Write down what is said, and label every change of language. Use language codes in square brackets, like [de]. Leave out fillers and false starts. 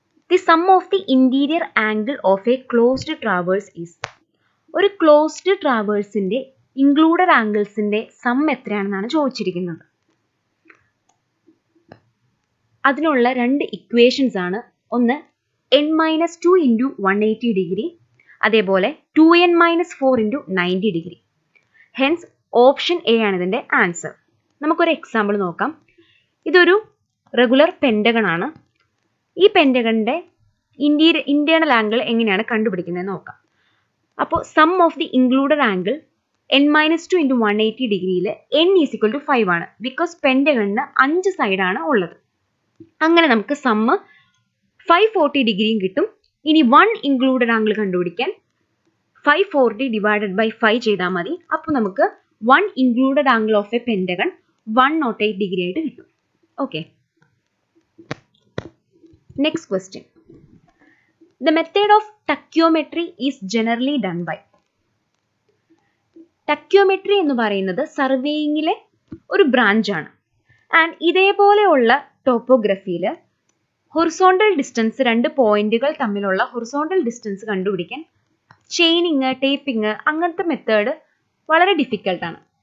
[en] The sum of the interior angle of a closed traverse is. [ml] ഒരു closed ട്രാവേഴ്സിന്റെ included ആംഗിൾസിന്റെ some എത്രയാണെന്നാണ് ചോദിച്ചിരിക്കുന്നത്. അതിനുള്ള രണ്ട് equations ആണ്. ഒന്ന് n-2 × 180 ഡിഗ്രി, അതേപോലെ 2n-4 × 90 degree. Hence option A ആണ് ഇതിന്റെ ആൻസർ. നമുക്കൊരു എക്സാമ്പിൾ നോക്കാം. ഇതൊരു റെഗുലർ പെൻഡഗൺ ആണ്. ഈ പെൻഡഗണിന്റെ ഇന്റേണൽ ആംഗിൾ എങ്ങനെയാണ് കണ്ടുപിടിക്കുന്നത് നോക്കാം. അപ്പോൾ some of the included angle n-2 × 180 ഡിഗ്രിയിൽ n = 5 ആണ്. ബിക്കോസ് പെൻഡഗണിന് 5 സൈഡാണ് ഉള്ളത്. അങ്ങനെ നമുക്ക് സമ്മ് 540 ഡിഗ്രിയും കിട്ടും. ഇനി 1 ഇൻക്ലൂഡഡ് ആംഗിൾ കണ്ടുപിടിക്കാൻ 540 ഡിവൈഡഡ് ബൈ 5 ചെയ്താൽ മതി. അപ്പോൾ നമുക്ക് 1 included angle of A pentagon 108 degree ആയിട്ട് കിട്ടും. [en] Okay. Next question. The method of tachyometry is generally done by. [ml] Tachyometry എന്ന് പറയുന്നത് സർവേയിങ്ങിലെ ഒരു ബ്രാഞ്ചാണ്. ആൻഡ് ഇതേപോലെയുള്ള ടോപ്പോഗ്രഫിയിൽ ഹൊറിസോണ്ടൽ ഡിസ്റ്റൻസ്, രണ്ട് പോയിന്റുകൾ തമ്മിലുള്ള ഹൊറിസോണ്ടൽ ഡിസ്റ്റൻസ് കണ്ടുപിടിക്കാൻ ചെയിനിങ്, ടേപ്പിങ് അങ്ങനത്തെ മെത്തേഡ് വളരെ ഡിഫിക്കൽട്ടാണ്.